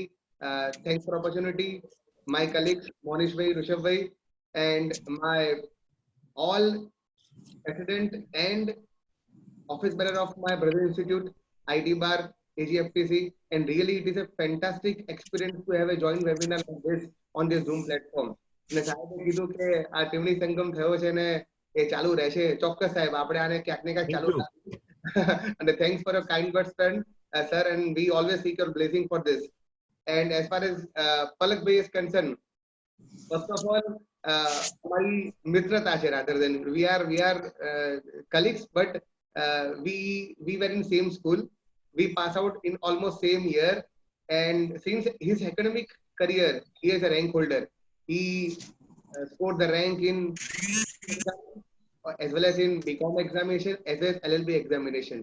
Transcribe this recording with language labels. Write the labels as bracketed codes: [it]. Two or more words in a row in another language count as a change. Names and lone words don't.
[en] Thanks for opportunity. My colleagues Monish Bhai, Rishabh Bhai, and my all president and office bearer of my brother institute, IT Bar, AGFTC, and really it is a fantastic experience to have a joint webinar like this on this Zoom platform. [gu] અને સાહેબે કીધું કે આ ત્રિવેણી સંગમ થયો છે ને એ ચાલુ રહેશે. ચોક્કસ સાહેબ, આપણે આને ક્યાંક ને ક્યાંક ચાલુ રાખીશું. [en] And thanks for your kind words, sir, and we always seek your blessing for this. And as far as Palak Bhai is concerned, first of all, [gu] અમારી મિત્રતા છે, [en] rather than we are colleagues, but we were in same school. We pass out in almost same year, and since his academic career, he is a rank holder. He scored the rank in as well as in BCom examination as well as LLB examination.